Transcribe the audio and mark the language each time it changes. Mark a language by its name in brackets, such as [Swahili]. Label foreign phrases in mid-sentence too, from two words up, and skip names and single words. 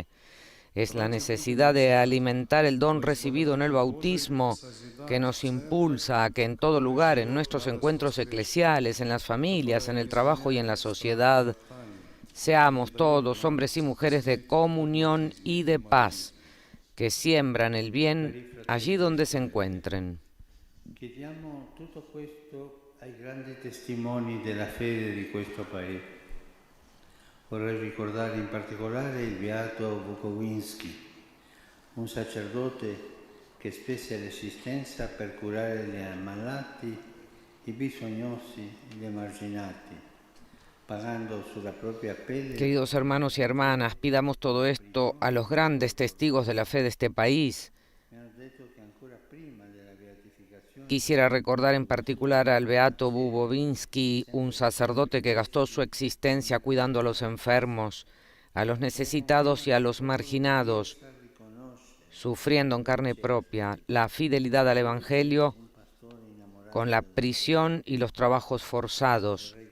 [Spanish] Es la necesidad de alimentar el don recibido en el bautismo que nos impulsa a que en todo lugar, en nuestros encuentros eclesiales, en las familias, en el trabajo y en la sociedad, seamos todos hombres y mujeres de comunión y de paz, que siembran el bien allí donde se encuentren. [Italian] Chiediamo tutto questo ai grandi testimoni della fede di questo paese. Vorrei ricordare in particolare il beato Bukovinsky, un sacerdote che spese l'esistenza per curare gli ammalati, i bisognosi, gli emarginati, pagando sulla propria pelle. [Spanish] Queridos hermanos y hermanas, pidamos todo esto a los grandes testigos de la fe de este país. Quisiera recordar en particular al beato Bukovinsky, un sacerdote que gastó su existencia cuidando a los enfermos, a los necesitados y a los marginados, sufriendo en carne propia la fidelidad al Evangelio con la prisión y los trabajos forzados.